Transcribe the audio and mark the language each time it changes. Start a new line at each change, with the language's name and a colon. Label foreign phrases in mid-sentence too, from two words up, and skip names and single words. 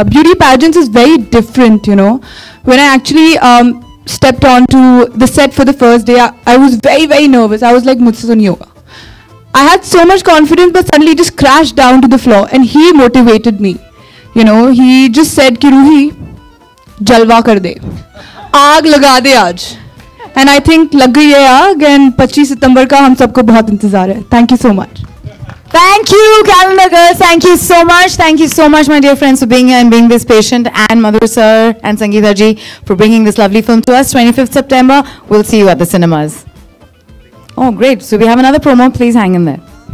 English: Beauty pageants is very different, you know. When I actually stepped onto the set for the first day, I was very, very nervous. I was like,
Hindi: मुझसे तो नहीं होगा.
English: I had so much confidence, but suddenly just crashed down to the floor, and he motivated me. You know, he just said,
Hindi: कि Ruhi, जलवा कर दे. आग लगा दे आज.
English: and I think
Hindi: लग गई है आग एंड 25 सितंबर का हम सबको बहुत इंतजार है.
English: Thank you so much. Thank you, Calendar Girls. Thank you so much. Thank you so much, my dear friends, for being here and being this patient. And Madhur sir and Sangeeta ji for bringing this lovely film to us. 25th September. We'll see you at the cinemas. Oh, great. So we have another promo. Please hang in there.